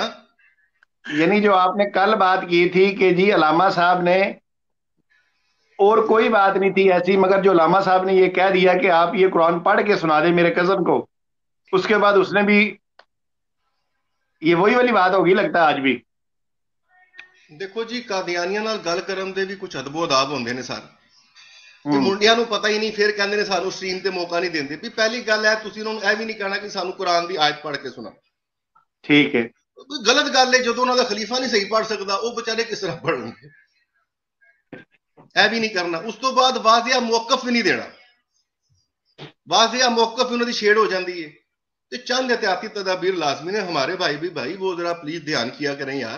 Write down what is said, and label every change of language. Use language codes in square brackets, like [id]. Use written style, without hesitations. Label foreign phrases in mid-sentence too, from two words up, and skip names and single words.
[ur] یعنی جو آپ نے کل بات کی تھی کہ جی علامہ صاحب نے، اور کوئی بات نہیں تھی ایسی، مگر جو علامہ صاحب نے یہ کہہ دیا کہ آپ یہ قرآن پڑھ کے سنا دیں میرے کزن کو، اس کے بعد اس نے بھی یہ وہی والی بات ہوگی لگتا ہے آج بھی. [pa] دیکھو جی قادیانیاں نال گل کرن دے بھی کچھ ادب و آداب ہوندے نے سر. یہ منڈیاں نو پتہ ہی نہیں، پھر کہندے نے سانو سٹریم تے موقع نہیں دیندے. بھی پہلی گل ہے تسی انہوں نے اے بھی نہیں کہنا کہ سانو قرآن دی آیت پڑھ کے سنا. ٹھیک ہے، غلط گل ہے. جدوں انہاں دا خلیفہ نہیں صحیح پڑھ سکدا، وہ بچارے کس طرح پڑھن گے؟ اے بھی نہیں کرنا. اس تو بعد واضح موقف بھی نہیں دینا. واضح موقف انہوں دی شیڑ ہو جاندی ہے. تو چند احتیاطی تدابیر لازمی نے. [ur] ہمارے بھائی بھی بھائی وہ ذرا پلیز دھیان کیا کریں یار.